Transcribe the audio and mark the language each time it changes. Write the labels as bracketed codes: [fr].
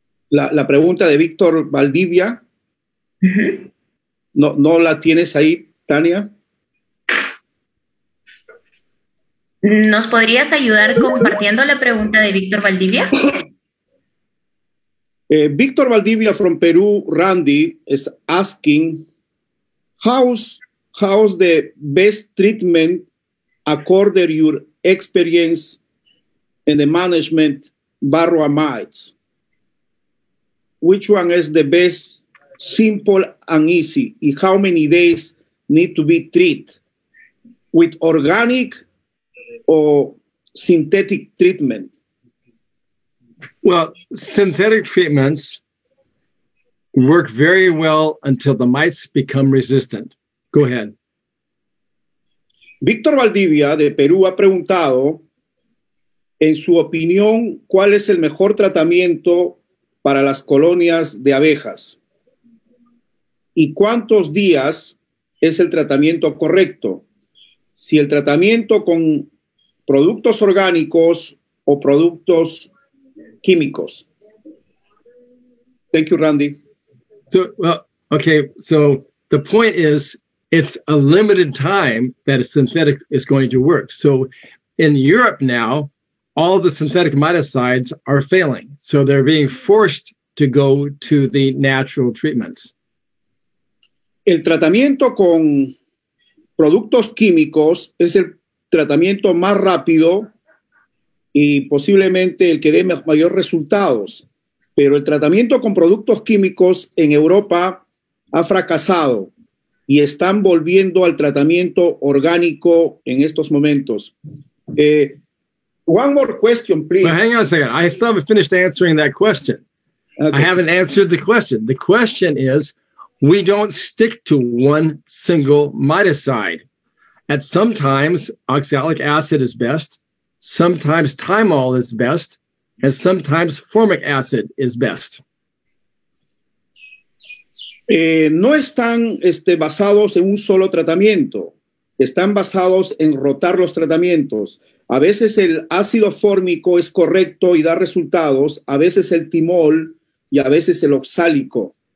[es] La pregunta de Víctor Valdivia. ¿No la tienes ahí, Tania? ¿Nos podrías ayudar compartiendo la pregunta de Víctor Valdivia? [en] Víctor Valdivia from Peru, Randy, is asking, how's the best treatment according to your experience in the management Varroa mites? Which one is the best, simple and easy? And how many days need to be treated? With organic or synthetic treatment? Well, synthetic treatments work very well until the mites become resistant. Go ahead. [es] Víctor Valdivia, de Perú, ha preguntado, en su opinión, ¿cuál es el mejor tratamiento para las colonias de abejas? ¿Y cuántos días es el tratamiento correcto? Si el tratamiento con productos orgánicos o productos químicos. [en] Thank you, Randy. So, well, okay, so the point is, it's a limited time that a synthetic is going to work. So in Europe now, all the synthetic miticides are failing. So they're being forced to go to the natural treatments. [es] El tratamiento con productos químicos es el tratamiento más rápido y posiblemente el que dé mayor resultados. Pero el tratamiento con productos químicos en Europa ha fracasado y están volviendo al tratamiento orgánico en estos momentos. [en] One more question, please. But hang on a second. I still haven't finished answering that question. Okay. I haven't answered the question. The question is, we don't stick to one single miticide. At sometimes, oxalic acid is best. Sometimes thymol is best. And sometimes formic acid is best. [es] No están basados en un solo tratamiento. Están basados en rotar los tratamientos. A veces el ácido fórmico es correcto y da resultados. A veces el timol y a veces el oxálico.